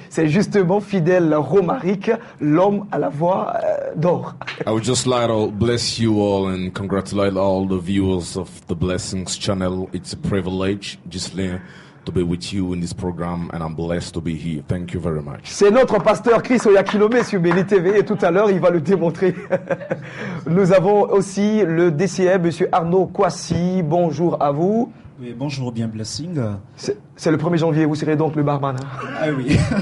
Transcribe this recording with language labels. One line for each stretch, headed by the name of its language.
French: C'est justement Fidèle Romaric, l'homme à la voix d'or.
English: I would just like to bless you all and congratulate all the viewers of the Blessings channel. It's a privilege, Ghislain, to be with you in this program, and I'm blessed to be here. Thank you very much.
French: C'est notre pasteur Chris Oyakilome sur Béni TV et tout à l'heure il va le démontrer. Nous avons aussi le DCM, monsieur Arnaud Kwasi. Bonjour à vous. Oui, bonjour, bien Blessing. C'est le 1er janvier, vous serez donc le barman. Ah oui.